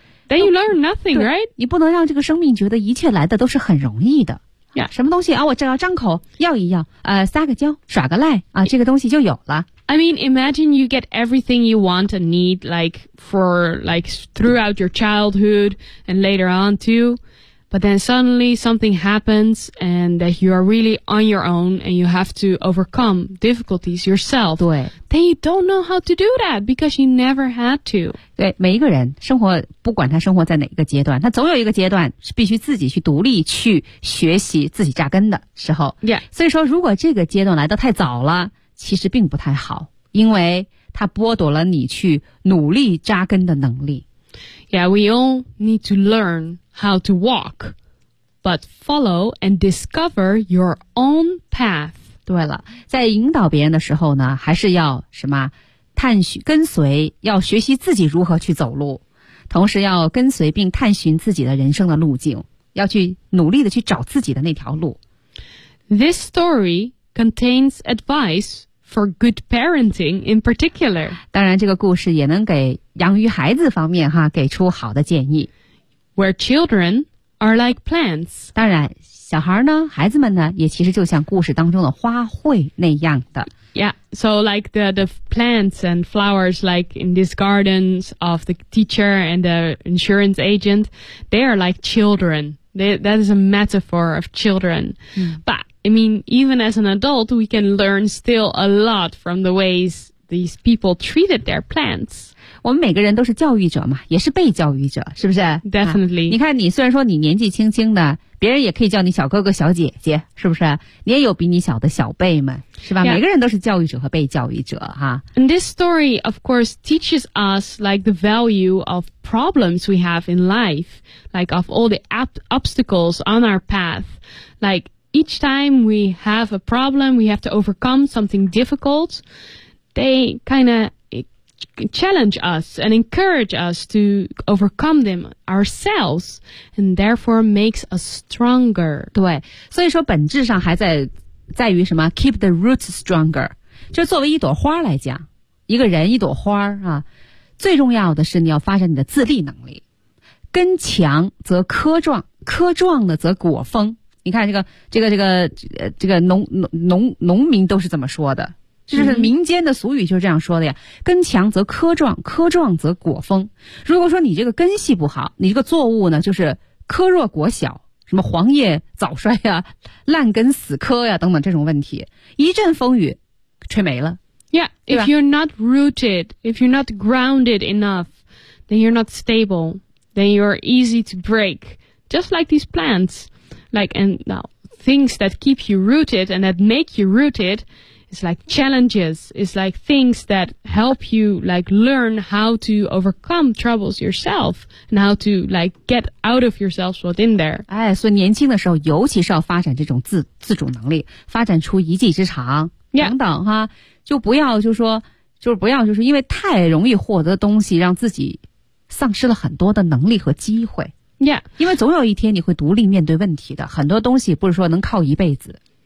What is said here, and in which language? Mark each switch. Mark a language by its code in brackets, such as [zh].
[en] Then you learn nothing, right? [zh] 你不能让这个生命觉得一切来的都是很容易的。 [en] Yeah. [zh] 什么东西啊，我只要张口要一要，撒个娇，耍个赖啊，这个东西就有了。 [en] I mean, imagine you get everything you want and need, like, for, like, throughout your childhood and later on too. But then suddenly something happens and that you are really on your own and you have to overcome difficulties yourself. [zh] 对 [en] Then you don't know how to do that because you never had to. [zh] 对每一个人生活不管他生活在哪个阶段他总有一个阶段是必须自己去独立去学习自己扎根的时候。 [en] Yeah. [zh] 所以说如果这个阶段来得太早了其实并不太好因为它剥夺了你去努力扎根的能力。 [en] Yeah, we all need to learn how to walk, but follow and discover your own path. [zh] 对了，在引导别人的时候呢，还是要什么？探寻、跟随，要学习自己如何去走路，同时要跟随并探寻自己的人生的路径，要去努力的去找自己的那条路。 [en] This story contains advice. For good parenting in particular. [zh] 当然这个故事也能给养育孩子方面哈给出好的建议。 [en] Where children are like plants. [zh] 当然小孩呢孩子们呢也其实就像故事当中的花卉那样的。 [en] Yeah, so like the plants and flowers like in these gardens of the teacher and the insurance agent, they are like children. That is a metaphor of children. But I mean, even as an adult, we can learn still a lot from the ways these people treated their plants. [zh] 我们每个人都是教育者嘛，也是被教育者，是不是？ [en] Definitely.、 [zh] 你看你虽然说你年纪轻轻的，别人也可以叫你小哥哥小姐姐，是不是？你也有比你小的小辈们，是吧？ [en] Yeah. [zh] 每个人都是教育者和被教育者哈。 [en] And this story, of course, teaches us like the value of problems we have in life, like of all the obstacles on our path, like,Each time we have a problem, we have to overcome something difficult, they kind of challenge us and encourage us to overcome them ourselves, and therefore makes us stronger. [zh] 对，所以说本质上还在于什么 ? [en] Keep the roots stronger. [zh] 就作为一朵花来讲，一个人一朵花啊，最重要的是你要发展你的自立能力。根强则棵壮，棵壮呢则果丰。你看这个农民都是怎么说的？就是民间的俗语就是这样说的呀。根强则棵壮，棵壮则果丰。如果说你这个根系不好，你这个作物呢就是棵弱果小，什么黄叶早衰呀、烂根死棵呀等等这种问题，一阵风雨吹没了。 [en] Yeah, if you're not rooted, if you're not grounded enough, then you're not stable, then you're easy to break, just like these plants. Like, and now things that keep you rooted and that make you rooted is like challenges, is like things that help you like learn how to overcome troubles yourself and how to like get out of yourself what's in there. [zh] 哎，所以年轻的时候尤其是要发展这种自主能力，发展出一技之长、 [en] yeah. [zh] 等等哈，就不要就说，就是不要就是因为太容易获得东西，让自己丧失了很多的能力和机会。 [en] Yeah. [zh] 因为总有一天你会独立面对问题的，很多东西不是说能靠一辈子。